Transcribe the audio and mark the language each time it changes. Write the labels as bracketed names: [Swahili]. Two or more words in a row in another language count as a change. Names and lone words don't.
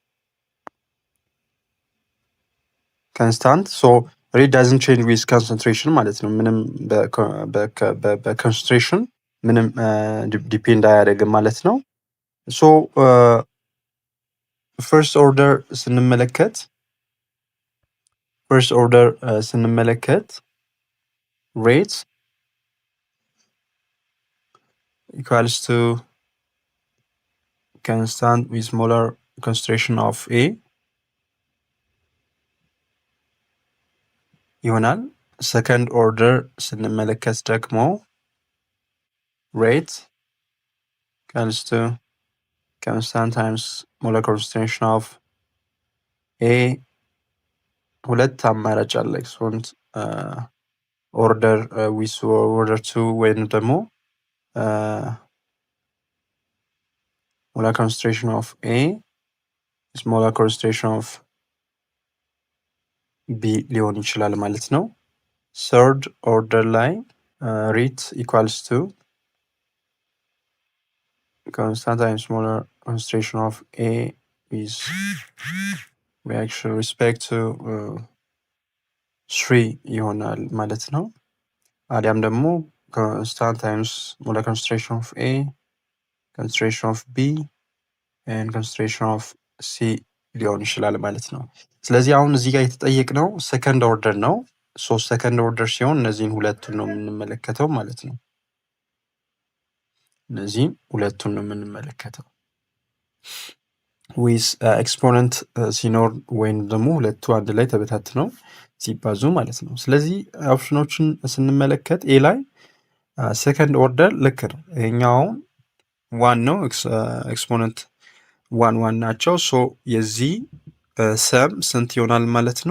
[English] constant so rate doesn't change with concentration [Amharic] ማለት ነው። ምንም በኮንሰንትሬሽን ምንም ዲፔንድ አያደርግም ማለት ነው። [English] so first order ስንመለከት ሬት equals to constant with molar concentration of A [Amharic] ይሆናል። [English] second order [Amharic] ስንመለከት ደግሞ [English] rate equals to constant times molar concentration of A [Amharic] ሁለት አማራጭ አለ። [English] exponent order with order 2 [Amharic] ወይም ደግሞ [English] molar concentration of A is molar concentration of B [Amharic] ሊሆን ይችላል ማለት ነው። [English] third order ላይ rate equals to constant times molar concentration of A is reaction respect to [Amharic] 3 ይሆናል ማለት ነው። አሊያም ደግሞ [English] constant times molar concentration of A, concentration of B and concentration of C [Amharic] ሊሆን ይችላል ማለት ነው። ስለዚህ አሁን እዚህ ጋር የተጠየቅነው [English] second order [Amharic] ነው። [English] so second order [Amharic] ሲሆን እነዚህን ሁለቱን ነው የምንመለከተው ማለት ነው። እነዚህን ሁለቱን ነው የምንመለከተው [English] with exponent [Amharic] ሲኖር ወይም ደግሞ ሁለቱ አንድ ላይ ተበታትነው ሲባዙ ማለት ነው። ስለዚህ ኦፕሽኖችን ስንመለከት ኤ ላይ [English] second order [Amharic] ልክ ነው። ይሄኛውን ዋን ነው፣ [English] exponent one [Amharic] ናቸው። ሶ የዚህ ሰም ስንት ይሆናል ማለት ነው?